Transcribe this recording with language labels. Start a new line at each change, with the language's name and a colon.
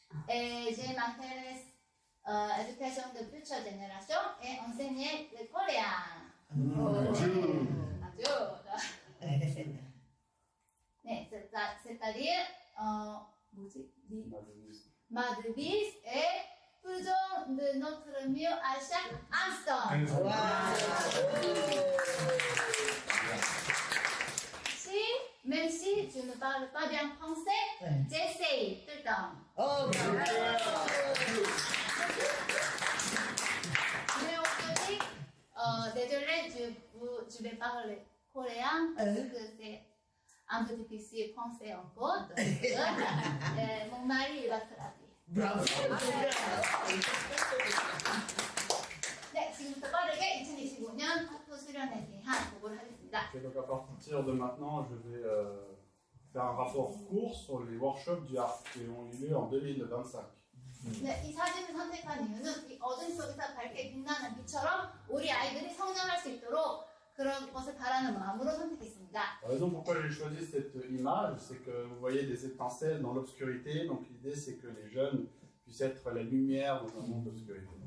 French: Et je m'intéresse à l'éducation de future génération et enseigner le coréen.
Korean: 아주. 네,
French: c'est-à-dire
Korean: 뭐지?
French: Madvis et faisons de notre mieux à chaque instant. Même si je ne parle pas bien français, j'essaye tout le temps. Mais aujourd'hui, désolé, je vais parler coréen parce que c'est un peu difficile français encore. Mon mari va traduire. Bravo.
Korean: 네, 지금부터 빠르게 2025년 학부 수련에 대한 보고를 하겠습니다.
French: Et donc à partir de maintenant, je vais faire un rapport court sur les workshops du ARC qui ont eu lieu en 2025.
Korean: 네, 이 사진을 선택한 이유는 이 어둠 속에서 밝게 빛나는 빛처럼 우리 아이들이 성장할 수 있도록 그런 것을 바라는 마음으로 선택했습니다.
French: La raison pourquoi j'ai choisi cette image, c'est que vous voyez des étincelles dans l'obscurité. Donc l'idée, c'est que les jeunes puissent être la lumière dans un monde d'obscurité.